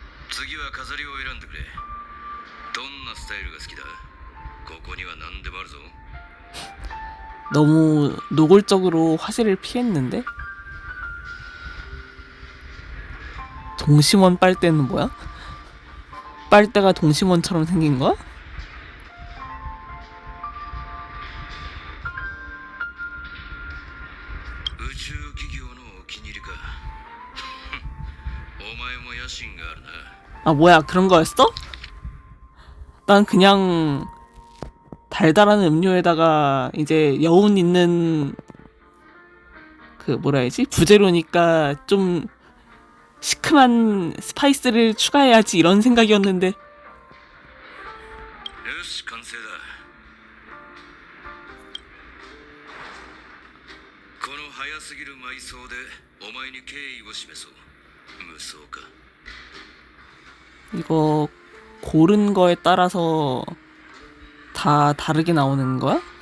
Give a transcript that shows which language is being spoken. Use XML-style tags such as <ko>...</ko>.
<ja>次は飾りを選んでくれ。どんなスタイルが好きだ？ここには何でもあるぞ。</ja> <ko>너무 노골적으로 화제를 피했는데? 동심원 빨대는 뭐야? 빨대가 동심원처럼 생긴 거야?</ko> <ja>宇宙企業のお気に入りか。お前も野心があるな。</ja> <ko>아 뭐야 그런 거였어? 난 그냥 달달한 음료에다가 이제 여운 있는 그 뭐라 해야지? 부재료니까 좀 시큼한 스파이스를 추가해야지 이런 생각이었는데</ko> <ja>よし、完成だ。この早すぎる埋葬でお前に敬意を示そう。無双か。</ja> <ko>이거 고른 거에 따라서 다 다르게 나오는 거야?</ko>